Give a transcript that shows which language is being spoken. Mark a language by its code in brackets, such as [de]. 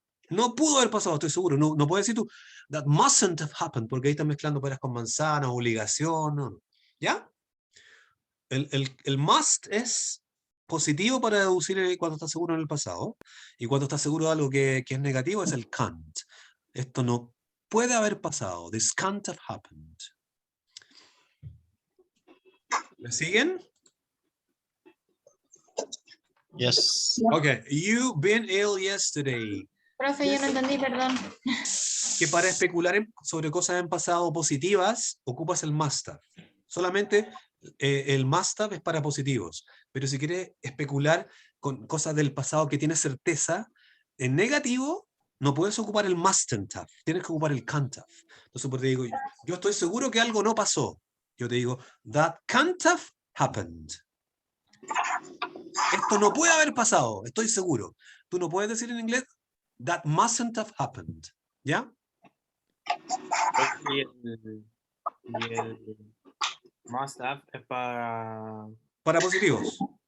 [es] No pudo haber pasado, estoy seguro. No puedes decir tú, [en] that mustn't have happened, [es] porque ahí estás mezclando peras con manzanas, obligación, no. ¿Ya? El must es positivo para deducir cuando estás seguro en el pasado, y cuando estás seguro de algo que es negativo es el can't. Esto no puede haber pasado. [en] This can't have happened. [es] ¿Me siguen? [en] Yes. Okay, you've been ill yesterday. [es] Profe, yo no entendí, perdón. Que para especular sobre cosas en pasado positivas, ocupas el must have. Solamente el must have es para positivos, pero si quieres especular con cosas del pasado que tienes certeza, en negativo no puedes ocupar el mustn't have, tienes que ocupar el can't have. Entonces pues te digo, yo estoy seguro que algo no pasó. Yo te digo, [en] that can't have happened. [es] Esto no puede haber pasado, estoy seguro. Tú no puedes decir en inglés, [en] that mustn't have happened. [es] ¿Ya? Y el must have es Para positivos.